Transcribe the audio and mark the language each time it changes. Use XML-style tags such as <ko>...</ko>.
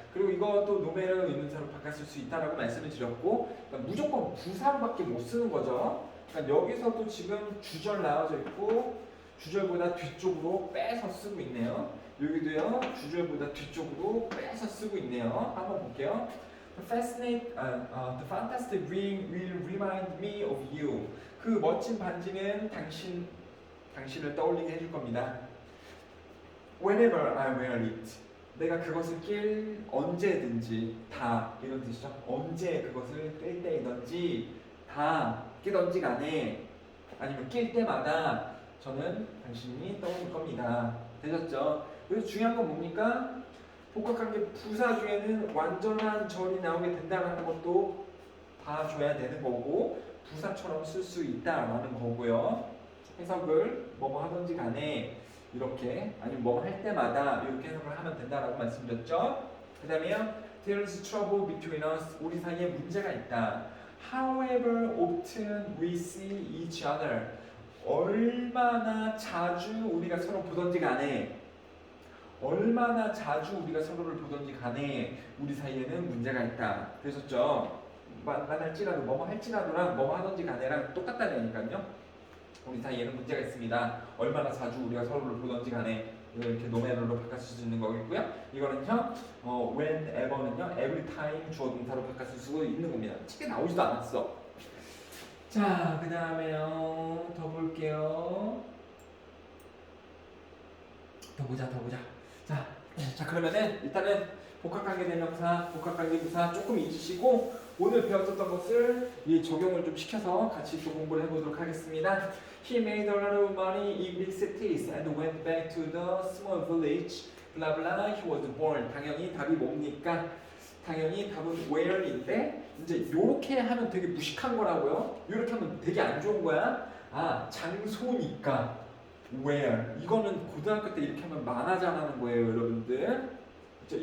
<ko>그리고 이것도 노메르 의문사로 바꿨을 수 있다라고 말씀을 드렸고 그러니까 무조건 부사로밖에 못 쓰는 거죠. 그러니까 여기서도 지금 주절 나와져 있고 주절보다 뒤쪽으로 빼서 쓰고 있네요. 여기도요 주절보다 뒤쪽으로 빼서 쓰고 있네요. 한번 볼게요.</ko> <en>The fantastic ring will remind me of you.</en> <ko>그 멋진 반지는 당신을 떠올리게 해줄 겁니다.</ko> <en>Whenever I wear it.</en> <ko>내가 그것을 낄 언제든지 다 이런 뜻이죠. 언제 그것을 낄 때이든지 다 끼든지 간에 아니면 낄 때마다 저는 당신이 떠오를 겁니다. 되셨죠? 그래서 중요한 건 뭡니까? 복합관계 부사 중에는 완전한 절이 나오게 된다는 것도 봐줘야 되는 거고 부사처럼 쓸 수 있다라는 거고요. 해석을 뭐뭐 하든지 간에 이렇게 아니면 뭐뭐 할 때마다 이렇게 해석을 하면 된다라고 말씀드렸죠. 그 다음에요.</ko> <en>There's trouble between us.</en> <ko>우리 사이에 문제가 있다.</ko> <en>However often we see each other.</en> <ko>얼마나 자주 우리가 서로 보든지 간에 얼마나 자주 우리가 서로를 보든지 간에 우리 사이에는 문제가 있다. 되셨죠? 만날지라도 뭐뭐 할지라도랑 뭐뭐 하든지 간에랑 똑같다니까요. 우리 사이에는 문제가 있습니다. 얼마나 자주 우리가 서로를 보든지 간에 이렇게 노메너로 바꿔쓸 수 있는 거겠고요. 이거는요, whenever는요, every time 주어 동사로 바꿔쓸 수 있는 겁니다. 책에 나오지도 않았어. 자, 그 다음에요, 더 볼게요. 더 보자. 자 그러면은 일단은 복합관계대명사, 복합관계부사 조금 잊으시고 오늘 배웠던 것을 적용을 좀 시켜서 같이 또 공부를 해보도록 하겠습니다.</ko> <en>He made a lot of money in big cities and went back to the small village. blah blah. He was born.</en> <ko>당연히 답이 뭡니까? 당연히 답은 where인데 이제 요렇게 하면 되게 무식한 거라고요. 요렇게 하면 되게 안 좋은 거야. 아, 장소니까 where. 이거는 고등학교 때 이렇게 하면 만화 잘하는 거예요, 여러분들. 그렇죠?</ko>